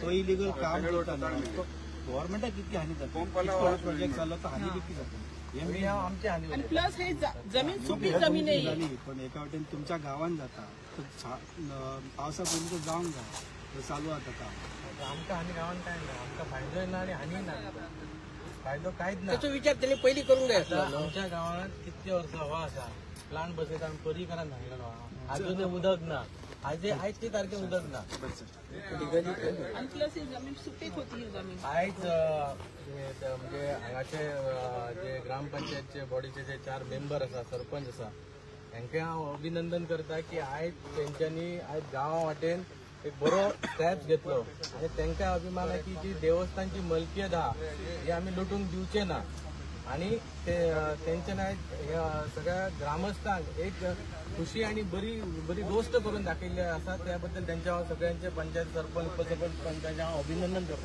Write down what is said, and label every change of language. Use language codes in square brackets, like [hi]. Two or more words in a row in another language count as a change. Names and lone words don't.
[kok] तो इलिगल काम करता गव्हर्नमेंटाक कितकी हानी जाता, प्रोजेक्ट चाललो तर हानी कितकी जाता आमची हानी [mr] आणि प्लस हे जमीन सुपीक जमीन आहे, [kok] पण एका वाटेन तुमच्या गावान जाता तर पावसा पयलीं जावंक जाय चालू आता काम। आमकां हानी गावान काय ना, आमकां फायदोय ना आणि हानी ना, फायदो कांयच ना। [mr] त्याचा विचार त्यांनी पहिली करून घ्यायचा। [kok] आमच्या गावात कितके वर्ष हवा असा प्लांट बसयता आमी परी करान सांगलेलो, अजून उदक ना, आयजचे तारखे उदक ना, [mr] आणि प्लस ही जमीन सुपीक होती, ही जमीन [kok] आयज म्हणजे हांगाचे जे ग्रामपंचायतचे बॉडीचे जे 4 मेंबर आसा, सरपंच आसा, हांकां हांव अभिनंदन करता की आयज तेंच्यांनी आयज गांवा वाटेन एक बरो स्टेप घेतलो आणि तांकां अभिमान आहे की जी देवस्थानची मलकियत आहा ही आमी लुटूंक दिवचे ना आणि तेंच्यान आयज सगळ्या ग्रामस्थांक एक खुशी आणि बरी गोष्ट करून दाखयल्ली आसा, त्या बद्दल त्यांच्या सगळ्यांचे पंचायत सरपंच उपसरपंच पंचांचे हांव अभिनंदन करता।